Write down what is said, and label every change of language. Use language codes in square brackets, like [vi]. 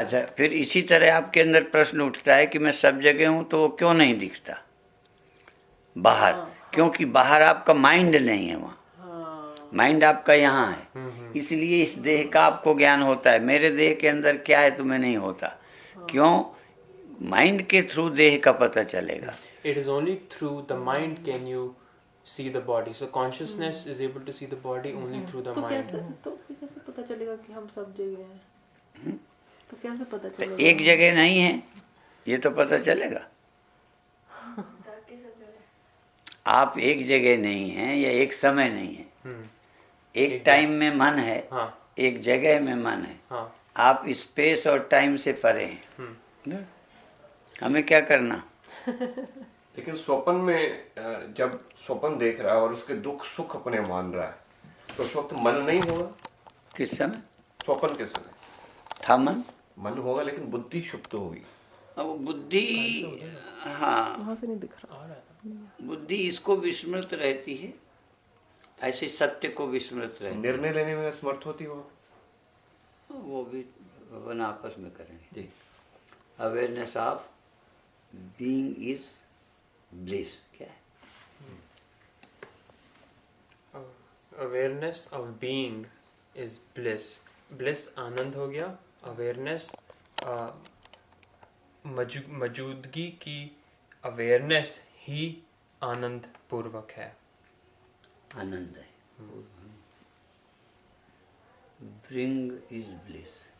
[hi] अच्छा, फिर इसी तरह आपके अंदर प्रश्न उठता है कि मैं सब जगह हूँ तो वो क्यों नहीं दिखता बाहर? क्योंकि बाहर आपका माइंड नहीं है, वहाँ माइंड आपका यहाँ है. इसलिए इस देह का आपको ज्ञान होता है. मेरे देह के अंदर क्या है तुम्हें नहीं होता. क्यों? माइंड के थ्रू देह का पता चलेगा. [en] It is only through the mind can you see the body. So consciousness is able to see the body only through the mind. [hi] तो कैसे पता चलेगा कि हम सब जगह हैं? तो कैसे पता तो चलेगा? एक जगह नहीं है ये तो पता चलेगा. आप एक जगह नहीं हैं या एक समय नहीं है. एक टाइम में मन है, एक जगह में मन है. आप स्पेस और टाइम से परे हैं. हमें क्या करना? लेकिन स्वप्न में जब स्वप्न देख रहा है और उसके दुख सुख अपने मान रहा है, तो उस वक्त मन नहीं होगा. किस समय? स्वप्न के समय था मन होगा, लेकिन बुद्धि क्षुप्त होगी. अब बुद्धि, हाँ, वहाँ से नहीं दिख रहा. बुद्धि इसको विस्मृत रहती है, ऐसे सत्य को विस्मृत रहती है. निर्णय लेने में असमर्थ होती हो. वो भी अपन आपस में करेंगे. [en] Awareness of being is bliss. [hi] क्या है? [en] Awareness of being is bliss. [hi] Bliss आनंद हो गया. Awareness मौजूदगी की अवेयरनेस ही आनंद पूर्वक है. आनंद है. [en] Being is bliss.